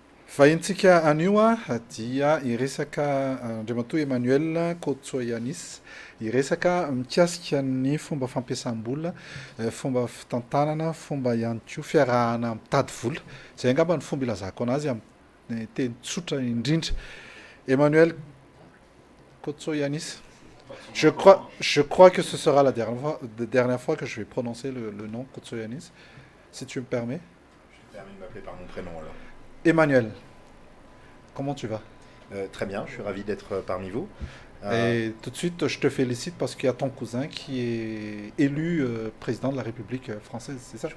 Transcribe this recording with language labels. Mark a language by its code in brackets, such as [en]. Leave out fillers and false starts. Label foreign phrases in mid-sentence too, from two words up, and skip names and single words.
[mg] Fahentsika anio dia iresaka andray matoa Emmanuel Kotsoyanis, iresaka mikasika ny fomba fampiasam-bola, fomba fitantanana, fomba ihany koa fiarahana mitady vola. Zay angamba ny fomba ilazako anazy amin'ny teny tsotra indrindra. Emmanuel Kotsoyanis. [fr] Je crois que ce sera la dernière fois que je vais prononcer le nom Kotsoyanis, si tu me permets. Je me permets de m'appeler par mon prénom alors. Emmanuel, comment tu vas? Très bien, je suis ravi d'être parmi vous. Euh, Et tout de suite, je te félicite parce qu'il y a ton cousin qui est élu président de la République française, c'est ça?